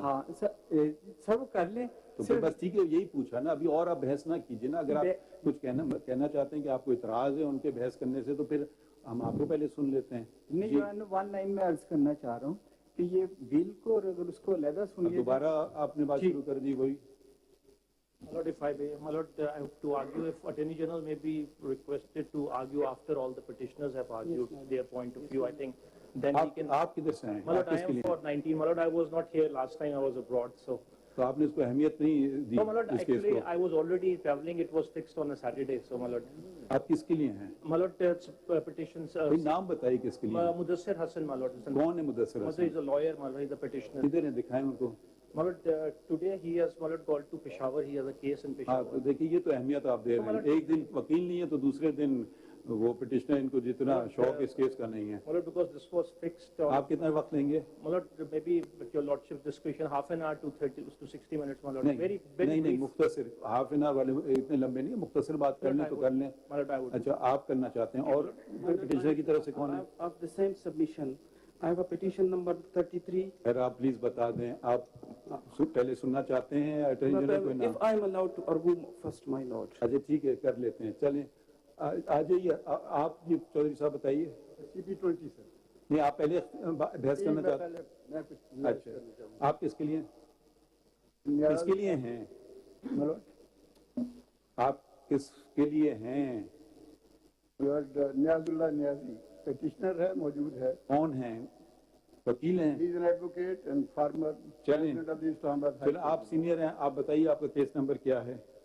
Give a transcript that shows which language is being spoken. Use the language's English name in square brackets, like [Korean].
[Urdu] ہاں سر کر لیں تو پھر بس ٹھیک ہے, یہی پوچھا نا. ابھی اور آپ بحث نہ کیجیے نا. اگر آپ کچھ کہنا چاہتے ہیں کہ آپ کو اعتراض ہے ان کے بحث کرنے سے, تو پھر ہم آپ کو پہلے سن لیتے ہیں. نہیں, ون لائن میں عرض کرنا چاہ رہا ہوں کہ یہ بل کو اگر اس کو علیحدہ سنیے. دوبارہ آپ نے بات شروع کر دی وہی. [English] My lord, if I may, my lord, I have to argue if Attorney General may be requested to argue after all the petitioners have argued their point of view, I think then he can. [Urdu] آپ کدھر سے ہیں؟ [English] My lord, I am for 19. My lord, I was not here last time. I was abroad, so. [Urdu] تو آپ نے اس کو اہمیت نہیں دی. [English] No, my lord, actually I was already traveling. It was fixed on a Saturday, so my lord. [Urdu] آپ کس کے لیے ہیں؟ [English] My lord, petitions. [Urdu] نام بتائیے کس کے لیے. [English] Mudassir Hassan, my lord. [Urdu] کون ہے مدثر حسن؟ [English] He is a lawyer, my lord. He is a petitioner. [Urdu] کدھر ہیں, دکھائیں ان کو. [English] My lord, today he has, my lord, called to Peshawar. He has a case in Peshawar. [Urdu] تو دیکھیے یہ تو اہمیت آپ دے رہے ہیں. ایک دن وکیل نہیں ہے تو دوسرے دن وہ پٹیشنر, ان کو جتنا شوق اس کیس کا نہیں ہے. [English] My lord, because this was fixed. [Urdu] آپ کتنا وقت لیں گے؟ [English] My lord, maybe with your lordship's discretion, half an hour to 30 to 60 minutes, my lord. Very [Urdu] نہیں, مختصر, [English] half an hour [Urdu] والے اتنے لمبے نہیں, مختصر بات کر لیں تو کر لیں. [English] My lord, I would. [Urdu] اچھا آپ کرنا چاہتے ہیں, اور پٹیشنر کی طرف سے کون ہے؟ [English] Of the same submission, I have a petition number 33. [Urdu] پھر آپ پلیز بتا دیں, آپ پہلے سننا چاہتے ہیں اٹارنی جنرل کو؟ [English] If I am allowed to argue first, my lord. [Urdu] اچھا ٹھیک ہے, کر لیتے ہیں. چلیں آ جائیے. آپ جی چودھری صاحب بتائیے. CP20 سر. نہیں آپ پہلے بحث کرنا چاہتے ہیں. اچھا آپ کس کے لیے, کس کے لیے ہیں؟ آپ کس کے لیے ہیں؟ نیاز اللہ نیازی پیٹیشنر ہے, موجود ہے. کون ہیں؟ وکیل ہیں؟ [English] He is an advocate and former president of the Islamabad High [Urdu] چلیں آپ سینئر ہیں, آپ بتائیے آپ کا کیس نمبر کیا ہے؟